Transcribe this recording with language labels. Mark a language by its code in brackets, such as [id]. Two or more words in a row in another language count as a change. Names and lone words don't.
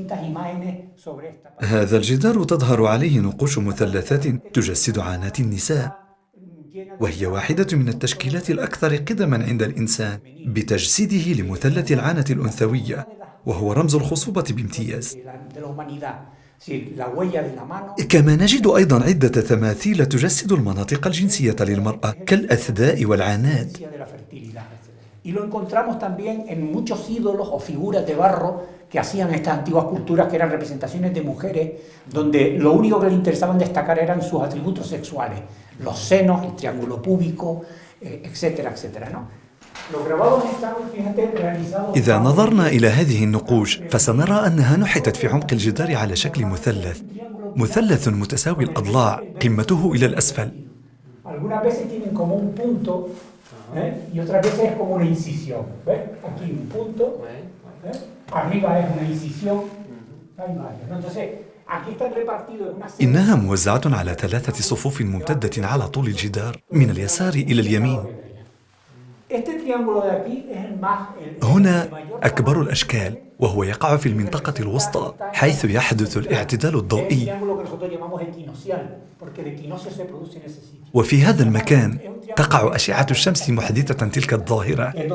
[ar] هذا الجدار تظهر عليه نقوش مثلثات تجسد عانات النساء، وهي واحدة من التشكيلات الأكثر قدماً عند الإنسان بتجسيده لمثلث العانة الأنثوية، وهو رمز الخصوبة بامتياز. كما نجد أيضاً عدة تماثيل تجسد المناطق الجنسية للمرأة كالأثداء والعانات. [es] Y lo encontramos también en muchos ídolos o figuras de barro que hacían estas antiguas culturas, que eran representaciones de mujeres, donde lo único que les interesaban destacar eran sus atributos sexuales, los senos, el triángulo púbico, etcétera, etcétera, ¿no? [ar] إذا نظرنا إلى هذه النقوش فسنرى أنها نحتت في عمق الجدار على شكل مثلث متساوي الأضلاع قمته إلى الأسفل. [es] Y otras veces es como una incisión, ¿ves? Aquí un punto, arriba es una incisión, hay varios, ¿no? Entonces, aquí están repartidos en una serie. [ar] إنها موزعة على 3 صفوف ممتدة على طول الجدار من اليسار إلى اليمين. هنا أكبر الأشكال، وهو يقع في المنطقة الوسطى حيث يحدث الاعتدال الضوئي. وفي هذا المكان تقع أشعة الشمس محدثة تلك الظاهرة.